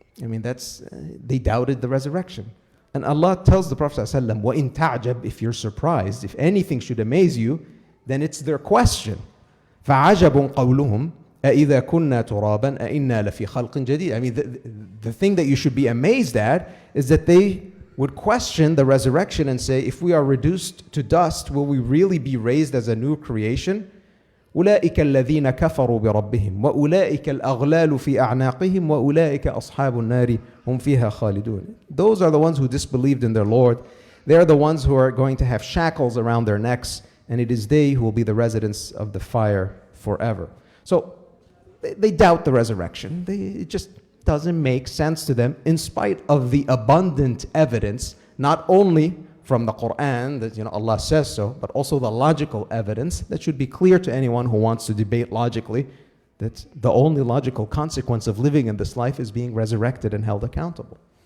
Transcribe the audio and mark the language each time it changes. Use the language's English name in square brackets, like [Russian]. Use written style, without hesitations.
[English] I mean, they doubted the resurrection. And Allah tells the Prophet ﷺ, وَإِن تَعْجَبْ, if you're surprised, if anything should amaze you, then it's their question. فَعَجَبٌ قَوْلُهُمْ أَإِذَا كُنَّا تُرَابًا أَإِنَّا لَفِي خَلْقٍ جَدِيدٍ. I mean, the thing that you should be amazed at is that they would question the resurrection and say, if we are reduced to dust, will we really be raised as a new creation? [Arabic] أولئك الذين كفروا بربهم وأولئك الأغلال في أعناقهم وأولئك أصحاب النار هم فيها خالدون. [English] Those are the ones who disbelieved in their Lord. They are the ones who are going to have shackles around their necks, and it is they who will be the residents of the fire forever. So they doubt the resurrection. It just doesn't make sense to them, in spite of the abundant evidence, not only from the Qur'an that Allah says so, but also the logical evidence that should be clear to anyone who wants to debate logically, that the only logical consequence of living in this life is being resurrected and held accountable.